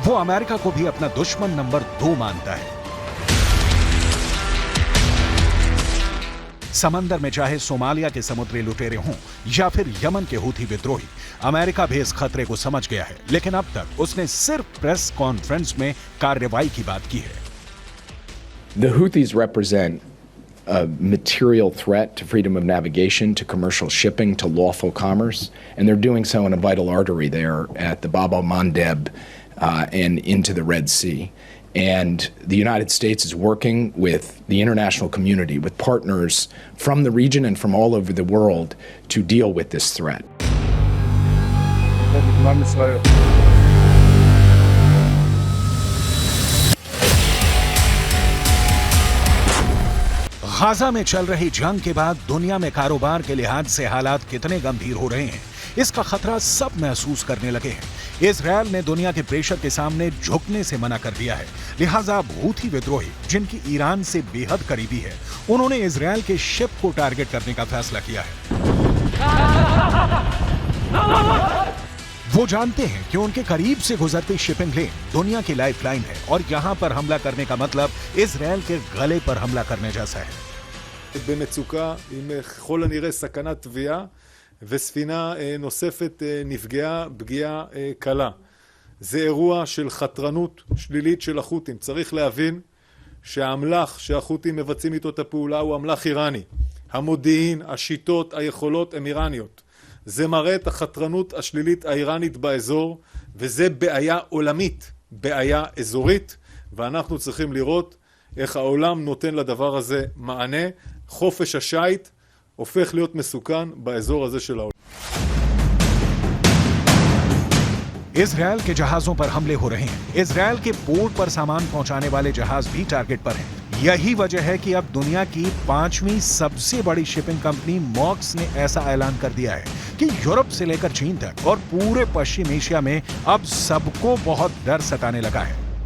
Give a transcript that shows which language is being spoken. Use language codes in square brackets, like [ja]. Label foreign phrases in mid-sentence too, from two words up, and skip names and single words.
[hi] वो अमेरिका को भी अपना दुश्मन नंबर 2 मानता है। समंदर में चाहे सोमालिया के समुद्री लुटेरे हों या फिर यमन के हूथी विद्रोही, अमेरिका भी इस खतरे को समझ गया है, लेकिन अब तक उसने सिर्फ [en] press conference [hi] में कार्रवाई की बात की है। [en] The Houthis represent a material threat to freedom of navigation, to commercial shipping, to lawful commerce, and they're doing so in a vital artery there at the Bab el-Mandeb and into the Red Sea. And the United States is working with the international community, with partners from the region and from all over the world to deal with this threat. [hi] गाजा में चल रही जंग के बाद दुनिया में कारोबार के लिहाज से हालात कितने गंभीर हो रहे हैं, इसका खतरा सब महसूस करने लगे हैं। इजरायल ने दुनिया के प्रेशर के सामने झुकने से मना कर दिया है, लिहाजा हूथी विद्रोही जिनकी ईरान से बेहद करीबी है, उन्होंने इजरायल के शिप को टारगेट करने का फैसला किया है। वो जानते हैं कि उनके करीब से गुजरती [en] shipping lane [hi] दुनिया की लाइफलाइन है और यहाँ पर हमला करने का मतलब इजराइल के गले पर हमला करने जैसा है। [he] במצוקה עם ככל הנראה סכנת טביעה וספינה נוספת נפגעה פגיעה קלה. זה אירוע של חתרנות שלילית של החות'ים. צריך להבין שהאמל"ח שהחות'ים מבצעים איתו את הפעולה הוא אמל"ח איראני. המודיעין, השיטות, היכולות הם איראניות. זה מראה את החתרנות השלילית האיראנית באזור, וזה בעיה עולמית, בעיה אזורית, ואנחנו צריכים לראות איך העולם נותן לדבר הזה מענה. חופש השייט הופך להיות מסוכן באזור הזה של העולם. [hi] इजराइल के जहाजों पर हमले हो रहे हैं। इजराइल के पोर्ट पर सामान पहुंचाने वाले जहाज भी टारगेट पर हैं। यही वजह है कि अब दुनिया की 5वीं सबसे बड़ी [en] shipping company [hi] मॉक्स ने ऐसा ऐलान कर दिया है कि यूरोप से लेकर चीन तक और पूरे पश्चिम एशिया में अब सबको बहुत डर सताने लगा है।